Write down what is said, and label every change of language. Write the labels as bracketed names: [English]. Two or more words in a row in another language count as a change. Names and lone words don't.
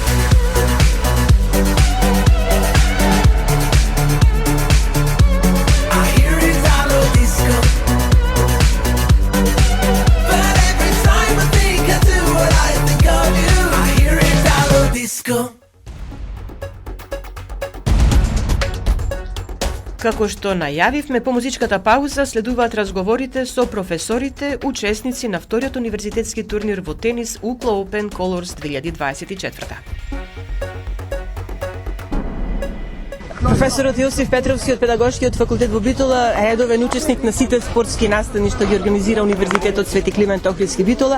[English] I hear Italo disco. But every time I think I do what I think of you, I hear Italo disco. [Macedonian] Како што најавивме, по музичката пауза следуваат разговорите со професорите, учесници на вториот универзитетски турнир во тенис UCLO Open Colors 2024. Професорот Јосиф Петровски од Педагошкиот факултет во Битола е редовен учесник на сите спортски настани што ги организира Универзитетот Свети Климент Охридски Битола.